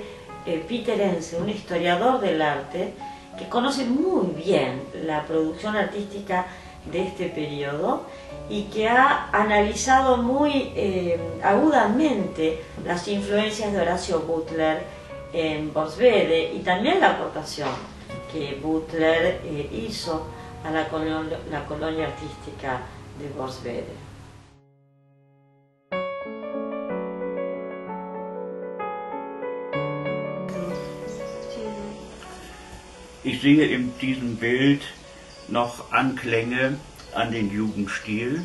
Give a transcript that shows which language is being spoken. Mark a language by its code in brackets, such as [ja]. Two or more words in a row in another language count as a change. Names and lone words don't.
[es] Peter Ense, un historiador del arte que conoce muy bien la producción artística de este periodo y que ha analizado muy agudamente las influencias de Horacio Butler en Borsvede y también la aportación que Butler hizo a la colonia artística de Borsvede. [de] Ich sehe in diesem Bild noch Anklänge an den Jugendstil.